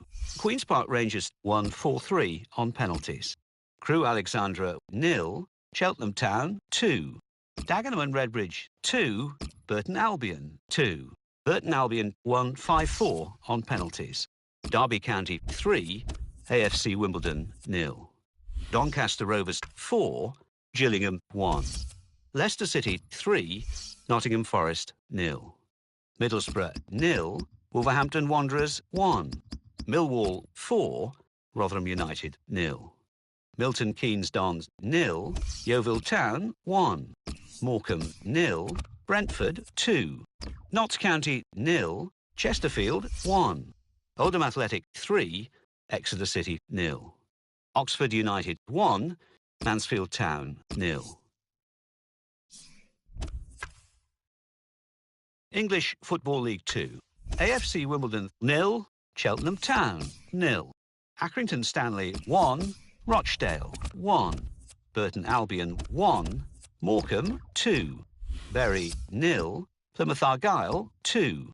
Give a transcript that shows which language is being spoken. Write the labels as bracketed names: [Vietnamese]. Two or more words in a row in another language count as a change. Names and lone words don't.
[English] Queen's Park Rangers won 4-3 on penalties. Crewe Alexandra 0, Cheltenham Town 2. Dagenham and Redbridge 2, Burton Albion 2. Burton Albion won 5-4 on penalties. Derby County 3, AFC Wimbledon 0. Doncaster Rovers 4, Gillingham 1. Leicester City 3, Nottingham Forest 0. Middlesbrough 0, Wolverhampton Wanderers 1. Millwall 4, Rotherham United 0. Milton Keynes Dons 0, Yeovil Town 1. Morecambe 0, Brentford 2. Notts County 0, Chesterfield 1. Oldham Athletic 3, Exeter City 0. Oxford United 1, Mansfield Town 0. English Football League 2. AFC Wimbledon 0, Cheltenham Town 0. Accrington Stanley 1, Rochdale 1. Burton Albion 1, Morecambe 2. Bury 0, Plymouth Argyle 2.